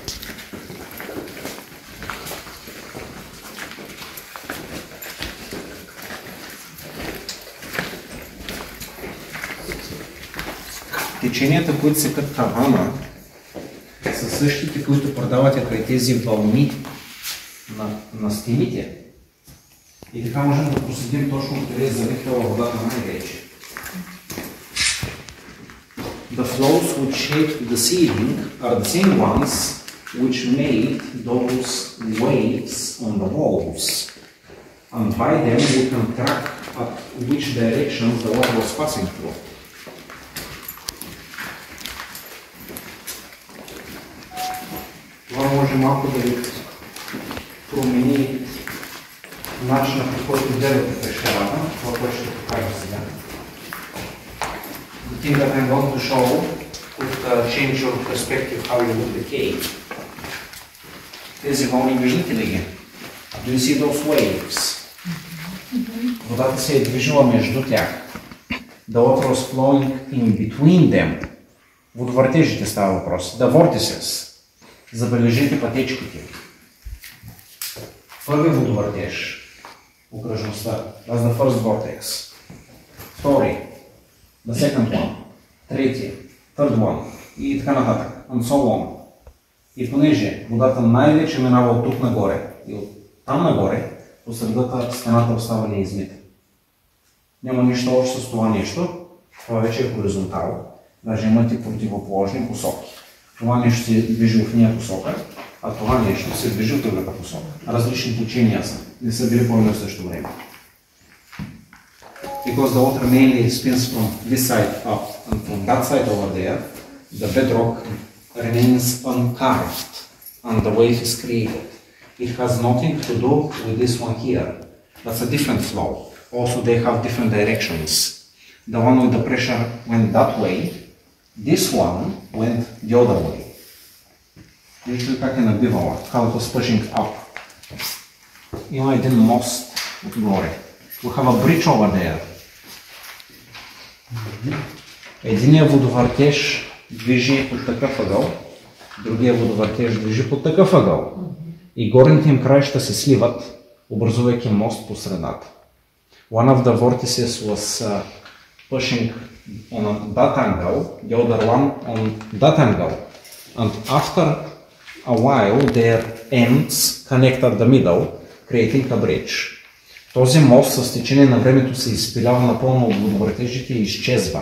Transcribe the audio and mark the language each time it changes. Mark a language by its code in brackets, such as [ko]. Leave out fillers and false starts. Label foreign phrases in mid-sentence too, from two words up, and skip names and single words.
[bg] Теченията, които секат тавана, са същите, които продавате край тези вълни на стените. И така можем да проследим точно къде е залитала водата най-вече. [en] The flows which shaped the ceiling are the same ones which made those waves on the walls. And by them we can track at which directions the water was passing through. [bg] Това може малко да ви промени начина, по който гледате пещерата, това, което ще покажа сега. [en] The thing that I'm going to show could change your perspective how you look at the cave. [bg] Тези вълни, виждате ли ги? [en] Do you see those waves? [bg] Водата се е движила между тях. [en] The water was flowing in between them. [bg] Водовъртежите става въпрос. [en] The vortices. [bg] Забележете пътечките. Първи водовъртеж. Окръжността. [en] That's the first vortex. Втори. The second one. Трети. Third one. [bg] И така нататък. [en] And so on. [bg] И понеже водата най-вече минава от тук нагоре и от там нагоре, по средата стената остава неизмита. Няма нищо общо с това нещо. Това вече е хоризонтално. Даже имате противоположни посоки. Това нещо се движи в ния посока, а това нещо се движи в другата посока. Различни течения са. Не са били по едно също време. [en] Because the water mainly spins from this side up and from that side over there, the bedrock remains uncarved and the wave is created. It has nothing to do with this one here. That's a different flow. Also they have different directions. The one with the pressure went that way. This one went the other way. [bg] Вижте как е набивала, [en] how it was pushing up. [bg] Има един мост отгоре. [en] We have a bridge over there. [bg] Единият водовъртеж движи под такъв ъгъл, другия водовъртеж движи под такъв ъгъл. И горните им краища се сливат, образувайки мост по средата. [en] One of the vortices was pushing on that angle, the other one on that angle. And after a while, their ends connect at the middle, creating a bridge. [bg] Този мост с течение на времето се изпилява напълно от водовъртежите и изчезва.